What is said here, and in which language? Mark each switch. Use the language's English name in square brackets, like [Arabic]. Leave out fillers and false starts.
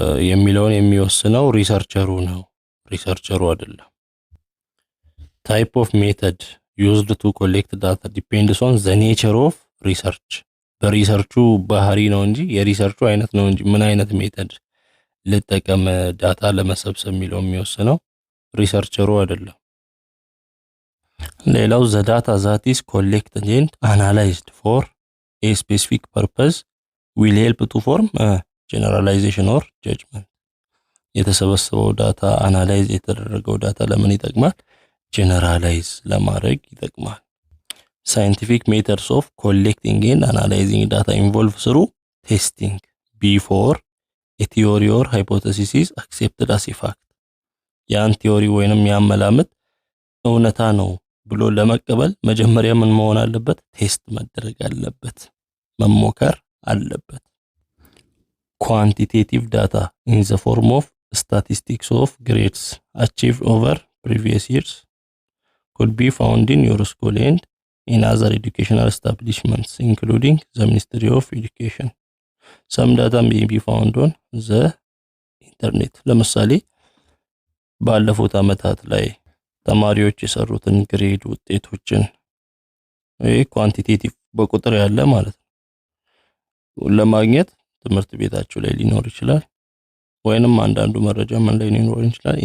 [Amharic] የሚለውን የሚወስነው ሪሰርቸሩ አይደለም። [English] type of method used to collect data depends on the nature of research። [Amharic] በሪሰርቹ ባህሪ ነው እንጂ የሪሰርቹ አይነት ነው እንጂ ምን አይነት ሜተድ ልጠቀም ዳታ ለመሰብሰብ የሚወስነው ሪሰርቸሩ አይደለም። [English] ሌላው the data that is collected and analyzed for a specific purpose will help to form a generalization or judgment። [Amharic] የተሰበሰበው ዳታ አናላይዝ የተደረገው ዳታ ለምን ይጠቅማል? ጀነራላይዝ ለማድረግ ይጠቅማል። [English] scientific methods of collecting and analyzing data involve through testing before a theory or hypothesis is accepted as a fact። [Amharic] ያን ቲዮሪ ወይንም ያን መላምት እውነታ ነው ብሎ ለመቀበል መጀመሪያ ምን መሆን አለበት? ቴስት መደረግ አለበት፣ መሞከር አለበት። [English] quantitative data in the form of statistics of grades achieved over previous years could be found in your school and in other educational establishments including the Ministry of Education. Some data may be found on the internet። [Amharic] ለምሳሌ ባለፉት ዓመታት ላይ ተማሪዎች የሰሩትን ግሬድ ውጤቶችን ኳንቲቴቲቭ በቁጥር ያለ ማለት ነው ለማግኘት ትምህርት ቤታቸው ላይ ሊኖር ይችላል፣ ወይንም አንዳንዱ መረጃ ምን ላይ ሊኖር ይችላል?